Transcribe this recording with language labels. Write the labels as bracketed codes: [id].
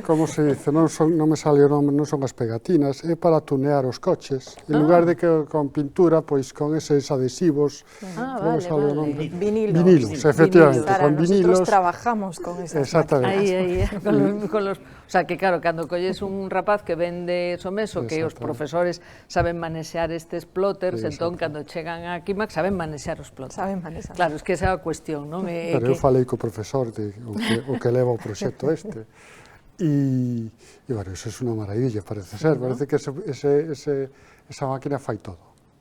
[gl] son, como se dice, non me sale o nome, non son as pegatinas, é para tunear os coches. En lugar de que con pintura, pois con eses adhesivos, vale. Vinilos, efectivamente, con vinilos. [es] Nosotros trabajamos con esas máquinas. [gl] Aí, [es] con los... O sea, que claro, [gl] cando colles un rapaz que vende Someso, que os profesores saben manexear estes plotters, entón, cando chegan a Quimac, saben manexear os plotters. Saben manexear. Claro, [es] es que esa [gl] é a cuestión, non? Pero eu falei co profesor o que leva o proxecto este. E, bueno, eso é unha maravilla, parece ser. Parece que esa máquina fai todo.